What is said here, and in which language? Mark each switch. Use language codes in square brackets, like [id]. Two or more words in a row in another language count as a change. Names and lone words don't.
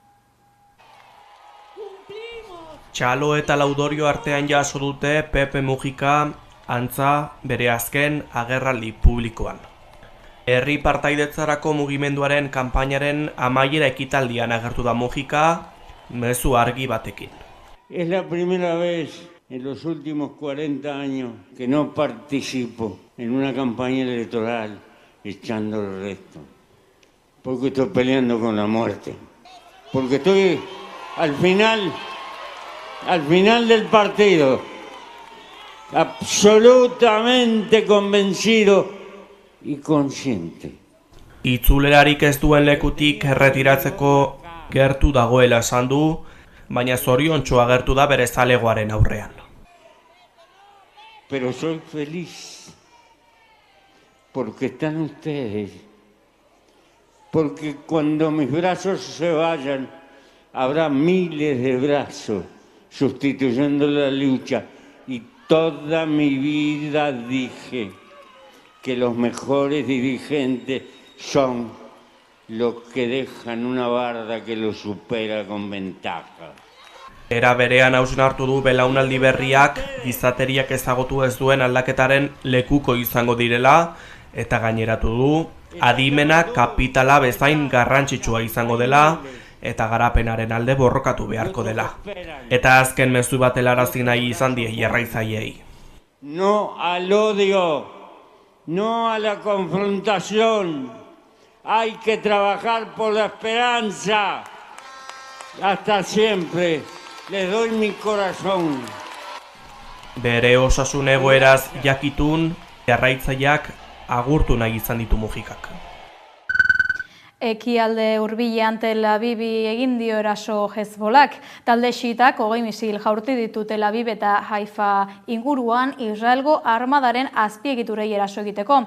[eu] Txalo eta Laudorio artean jaso dute Pepe Mujica antza bere azken agerraldi publikoan. Herri partaidetzarako mugimenduaren kanpainaren amaiera ekitaldian agertu da Mujica mezu argi batekin. [es] Es la primera vez en los últimos 40 años que no participo en una campaña electoral echando el resto. Porque estoy peleando con la muerte. Porque estoy al final del partido, absolutamente convencido y consciente. [eu] Itzulerarik ez duen lekutik erretiratzeko gertu dagoela esan du, baina zoriontsu agertu da bere zalegoaren aurrean. [es] Pero soy feliz porque están ustedes. Porque cuando mis brazos se vayan, habrá miles de brazos sustituyendo la lucha, y toda mi vida dije que los mejores dirigentes son los que dejan una barda que los supera con ventaja. [eu] Era berean hausnartu du belaunaldi berriak gizateriak ezagutu ez duen aldaketaren lekuko izango direla, eta gaineratu du adimena kapitala bezain garrantzitsua izango dela, eta garapenaren alde borrokatu beharko dela. Eta azken mezu bat helarazi nahi izan die jarraitzaileei. [es] No al odio, no a la confrontación. Hay que trabajar por la esperanza. Hasta siempre. Les doy mi corazón. [eu] Bere osasun egoeraz jakitun, jarraitzaileak agurtu nahi izan ditu Mujicak. Ekialde hurbilean Tel Avivi egin dio eraso Hezbolak. Talde xiitak 20 misil jaurti ditu Tel Aviv eta Haifa inguruan Israelgo armadaren azpiegiturei eraso egiteko.